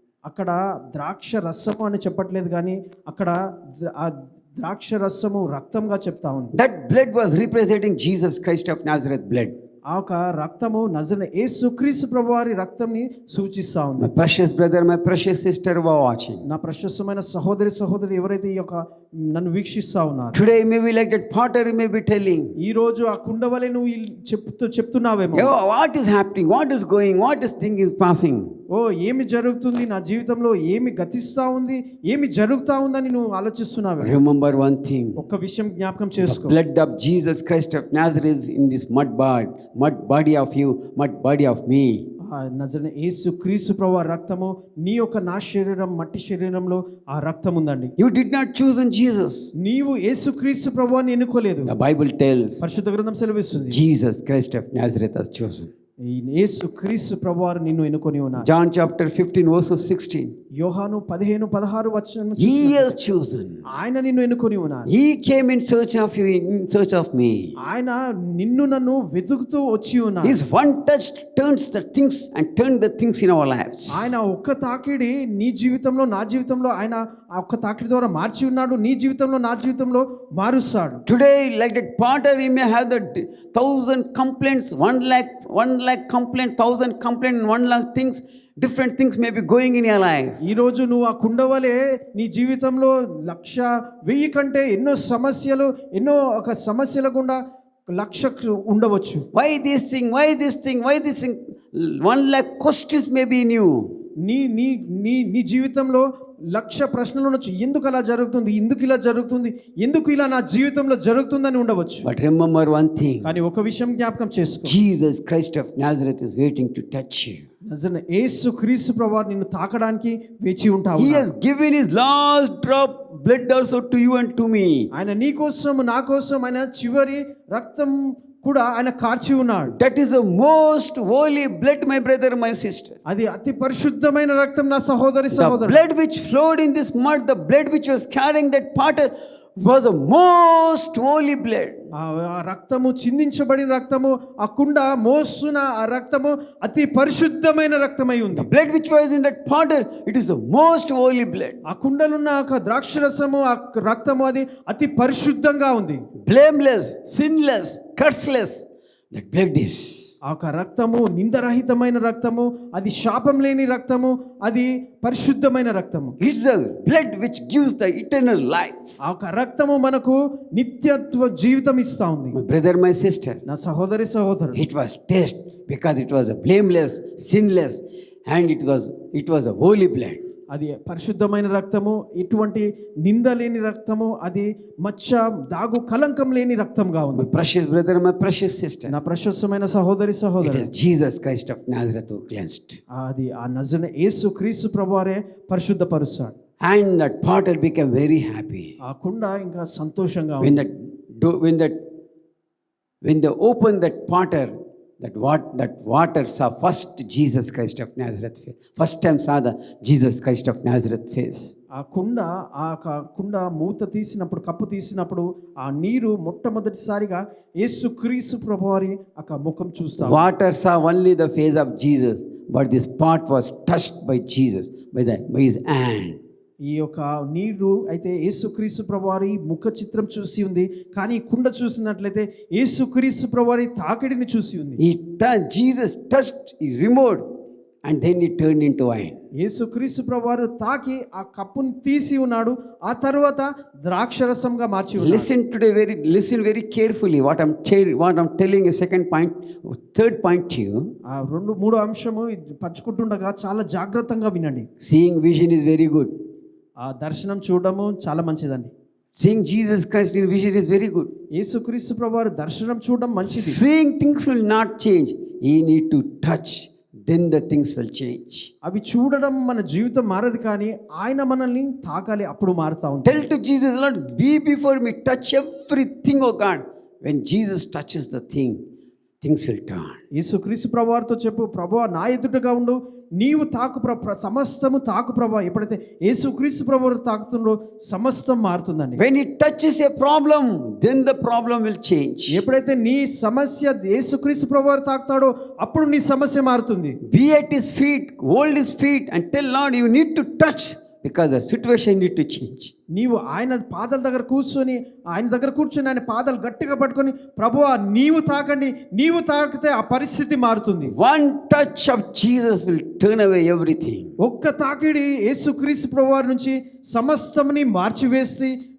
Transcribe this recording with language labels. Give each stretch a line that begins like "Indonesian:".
Telugu: అక్కడ ద్రాక్ష రసము అని చెప్పట్లేదు, కానీ అక్కడ ఆ ద్రాక్ష రసము రక్తంగా చెప్తా ఉంది.
English: That blood was representing Jesus Christ of Nazareth blood.
Telugu: ఆ ఒక రక్తము నజరేయుడైన యేసుక్రీస్తు ప్రభువారి రక్తంని సూచిస్తా ఉంది.
English: My precious brother, my precious sister who are watching.
Telugu: నా ప్రశస్తమైన సహోదరి ఎవరైతే ఈ యొక్క నన్ను వీక్షిస్తా ఉన్నారు,
English: Today may be like that potter may be telling,
Telugu: ఈ రోజు ఆ కుండవలే నువ్వు చెప్తున్నావేమో,
English: "Yo, what is happening? What is going? What is thing is passing?"
Telugu: ఓ ఏమి జరుగుతుంది నా జీవితంలో, ఏమి గతిస్తా ఉంది, ఏమి జరుగుతా ఉందని నువ్వు ఆలోచిస్తున్నావే.
English: Remember one thing.
Telugu: ఒక్క విషయం జ్ఞాపకం
English: The
Telugu: చేసుకో.
English: blood of Jesus Christ of Nazareth is in this mud body of you, mud body of me.
Telugu: ఆ నజరేయుడైన యేసుక్రీస్తు ప్రభువారి రక్తము నీ యొక్క నా శరీరం మట్టి శరీరంలో ఆ రక్తం ఉందండి.
English: You did not choose in Jesus.
Telugu: నీవు యేసుక్రీస్తు ప్రభువాన్ని ఎన్నుకోలేదు.
English: The Bible tells
Telugu: పరిశుద్ధ గ్రంథం సెలవిస్తుంది
English: Jesus Christ of Nazareth has chosen.
Telugu: ఈ యేసుక్రీస్తు ప్రభువారు నిన్ను ఎన్నుకొని ఉన్నారు.
English: John chapter 15 verses 16.
Telugu: యోహాను 15:16 వచనం
English: He has chosen.
Telugu: ఆయన నిన్ను ఎన్నుకొని ఉన్నారు.
English: He came in search of you, in search of me.
Telugu: ఆయన నిన్ను నన్ను వెతుకుతూ వచ్చి ఉన్నారు.
English: His one touch turns the things and turns the things in our lives.
Telugu: ఆయన ఒక్క తాకిడి నీ జీవితంలో నా జీవితంలో ఆయన ఆ ఒక్క తాకిడి ద్వారా మార్చి ఉన్నాడు. నీ జీవితంలో నా జీవితంలో మారుస్తాడు.
English: Today, like that potter, he may have the 1,000 complaints, 1 lakh complaint, 1,000 complaint, and 1 lakh things. Different things may be going in your life.
Telugu: ఈ రోజు నువ్వు ఆ కుండవలే నీ జీవితంలో 1,000 కంటే ఎన్నో సమస్యలు, ఎన్నో ఒక సమస్యల గుండా 1,00,000 ఉండవచ్చు.
English: Why this thing? Why this thing? Why this thing? 1 lakh questions may be in you.
Telugu: నీ నీ నీ నీ జీవితంలో 1,00,000 ప్రశ్నలు ఉండొచ్చు. ఎందుకు అలా జరుగుతుంది, ఎందుకు ఇలా జరుగుతుంది, ఎందుకు ఇలా నా జీవితంలో జరుగుతుందని ఉండవచ్చు.
English: But remember one thing.
Telugu: కానీ ఒక విషయం జ్ఞాపకం చేసుకో.
English: Jesus Christ of Nazareth is waiting to touch you.
Telugu: నిజంగా యేసుక్రీస్తు ప్రభువారు నిన్ను తాకడానికి వేచి ఉంటావు.
English: He has given his last drop blood also to you and to me.
Telugu: ఆయన నీ కోసం నా కోసం ఆయన చివరి రక్తం కూడా ఆయన కార్చి ఉన్నాడు.
English: That is the most holy blood, my brother, my sister.
Telugu: అది అతి పరిశుద్ధమైన రక్తం నా సహోదరి
English: The
Telugu: సహోదరు.
English: blood which flowed in this mud, the blood which was carrying that potter, was the most holy blood.
Telugu: ఆ రక్తము చిందించబడిన రక్తము, ఆ కుండ మోస్తున్న ఆ రక్తము అతి పరిశుద్ధమైన రక్తమై ఉంది.
English: The blood which was in that potter, it is the most holy blood.
Telugu: ఆ కుండలున్న ఒక ద్రాక్షరసము, ఆ రక్తము అది అతి పరిశుద్ధంగా ఉంది.
English: Blameless, sinless, curseless. That blood is.
Telugu: ఆ యొక్క రక్తము నిందరహితమైన రక్తము, అది శాపం లేని రక్తము, అది పరిశుద్ధమైన రక్తము.
English: It's the blood which gives the eternal life.
Telugu: ఆ యొక్క రక్తము మనకు నిత్యత్వ జీవితం ఇస్తా ఉంది.
English: My brother, my sister,
Telugu: నా సహోదరి సహోదరు,
English: it was taste because it was a blameless, sinless, and it was a holy blood.
Telugu: అది పరిశుద్ధమైన రక్తము, ఎటువంటి నింద లేని రక్తము, అది మచ్చ దాగు కలంకం లేని రక్తంగా ఉంది.
English: My precious brother, my precious sister,
Telugu: నా ప్రశస్తమైన సహోదరి
English: it
Telugu: సహోదరు,
English: is Jesus Christ of Nazareth who cleansed.
Telugu: అది ఆ నజరేయుడైన యేసుక్రీస్తు ప్రభువారే పరిశుద్ధపరుస్తాడు.
English: And that potter became very happy.
Telugu: ఆ కుండ ఇంకా సంతోషంగా
English: When
Telugu: ఉంది.
English: when they opened that potter, that water saw first Jesus Christ of Nazareth face. First time saw the Jesus Christ of Nazareth face.
Telugu: ఆ కుండ మూత తీసినప్పుడు, కప్పు తీసినప్పుడు ఆ నీరు మొట్టమొదటిసారిగా యేసుక్రీస్తు ప్రభువారి ముఖం చూస్తాం.
English: Water saw only the face of Jesus, but this pot was touched by Jesus, by his hand.
Telugu: ఈ యొక్క నీరు అయితే యేసుక్రీస్తు ప్రభువారి ముఖ చిత్రం చూసి ఉంది, కానీ ఈ కుండ చూసినట్లయితే యేసుక్రీస్తు ప్రభువారి తాకిడిని చూసి ఉంది.
English: Jesus touched, he removed, and then it turned into wine.
Telugu: యేసుక్రీస్తు ప్రభువారు తాకి ఆ కప్పును తీసి ఉన్నాడు, ఆ తర్వాత ద్రాక్షరసంగా మార్చి ఉన్నాడు.
English: Listen very carefully what I'm telling a second point, third point to you.
Telugu: ఆ మూడో అంశము పంచుకుంటుండగా చాలా జాగ్రత్తగా వినండి.
English: Seeing vision is very good.
Telugu: ఆ దర్శనం చూడడము చాలా మంచిదండి.
English: Seeing Jesus Christ in vision is very good.
Telugu: యేసుక్రీస్తు ప్రభువారు దర్శనం చూడడం మంచిది.
English: Seeing things will not change. You need to touch, then the things will change.
Telugu: అవి చూడడం మన జీవితం మారదు, కానీ ఆయన మనల్ని తాకాలి, అప్పుడు మారుతా ఉంటుంది.
English: Tell to Jesus, Lord, be before me, touch everything, oh God. When Jesus touches the thing, things will turn.
Telugu: యేసుక్రీస్తు ప్రభువారితో చెప్పు, ప్రభువా నా ఎదుటగా ఉండు, నీవు తాకు సమస్తము తాకు ప్రభా. ఎప్పుడైతే యేసుక్రీస్తు ప్రభువారు తాకుతుండో సమస్తం మారుతుందండి.
English: When he touches a problem, then the problem will change.
Telugu: ఎప్పుడైతే నీ సమస్య యేసుక్రీస్తు ప్రభువారు తాకుతాడో అప్పుడు నీ సమస్య మారుతుంది.
English: Be at his feet, hold his feet and tell Lord you need to touch, because the situation need to change.
Telugu: నీవు ఆయన పాదాల దగ్గర కూర్చొని ఆయన పాదాలు గట్టిగా పట్టుకొని, ప్రభువా నీవు తాకండి, నీవు తాకితే ఆ పరిస్థితి మారుతుంది.
English: One touch of Jesus will turn away everything.
Telugu: ఒక్క తాకిడి యేసుక్రీస్తు ప్రభువారి నుంచి సమస్తముని మారుస్తుంది.